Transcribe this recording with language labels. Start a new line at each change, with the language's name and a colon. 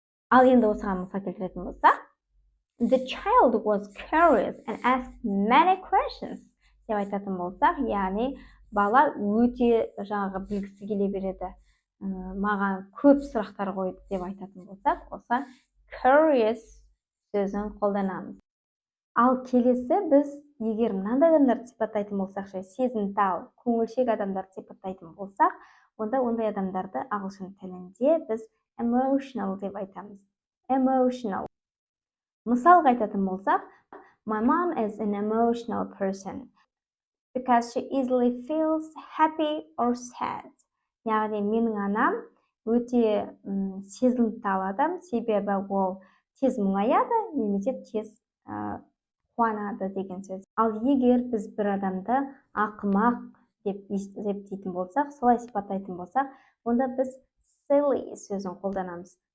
Kazakh: Ал енді осыған мысал келтіретін болсақ,
English: the child was curious and asked many questions
Kazakh: деп айтатын болсақ, яғни бала өте жаңағы білгісі келе береді, маған көп сұрақтар қойды деп айтатын болсақ, осы curious сөзін қолданамыз. Ал келесі біз егер мынандай адамдарды сипаттайтын болсақ, сезімтал, көңілшек адамдарды сипаттайтын болсақ, онда ондай адамдарды ағылшын тілінде біз emotional деп айтамыз.
English: Emotional.
Kazakh: Мысалға айтатын болсақ,
English: my mom is an emotional person because she easily feels happy or sad.
Kazakh: Яғни менің анам өте сезімтал адам, себебі ол тез мұңаяды, немесе тез қуанады деген сөз. Ал егер біз бір адамды ақымақ деп есептейтін болсақ, солай сипаттайтын болсақ, онда біз silly сөзін қолданамыз.